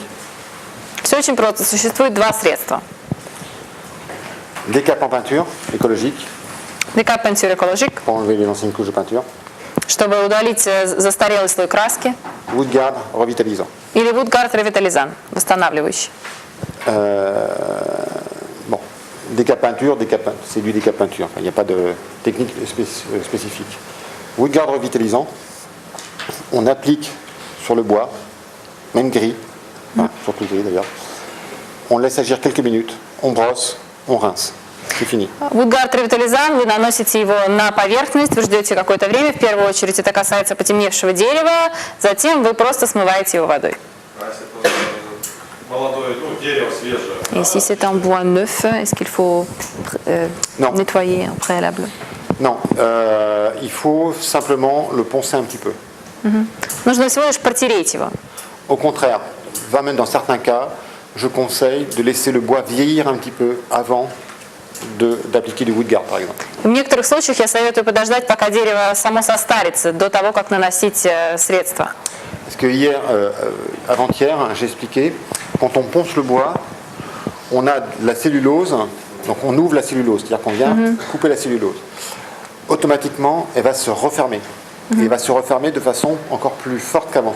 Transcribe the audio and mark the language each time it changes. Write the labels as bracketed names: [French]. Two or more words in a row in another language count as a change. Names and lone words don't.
[Russian] Все очень просто. Существует два средства. [French] Décap en peinture écologique Décap peinture écologique, pour enlever les anciennes couches de peinture. [Russian] чтобы удалить застарелый слой краски. [French] Woodguard revitalisant. [Russian] Или Woodguard Revitalizant, восстанавливающий. [French] Bon, décap peinture, c'est du décap peinture. Enfin, il n'y a pas de technique spécifique. Woodguard revitalisant, on applique sur le bois, même gris, surtout gris d'ailleurs. On laisse agir quelques minutes, on brosse, on rince. C'est fini. [Russian] Woodguard ревитализан, вы наносите его на поверхность, вы ждете какое-то время, в первую очередь это касается потемневшего дерева, затем вы просто смываете его водой. А если просто молодое, дерево свежее? [French] Et si c'est un bois neuf, est-ce qu'il faut Non. nettoyer au préalable? Non, il faut simplement le poncer un petit peu. [Russian] Нужно всего лишь протереть его. [French] Au contraire, même dans certains cas, je conseille de laisser le bois vieillir un petit peu avant d'appliquer du Woodguard, par exemple. [Russian] В некоторых случаях я советую подождать, пока дерево само состарится, до того, как наносить средства. [French] Parce que hier, avant-hier, j'ai expliqué, quand on ponce le bois, on a de la cellulose, donc on ouvre la cellulose, c'est-à-dire qu'on vient couper la cellulose. Automatiquement, elle va se refermer. Et elle va se refermer de façon encore plus forte qu'avant.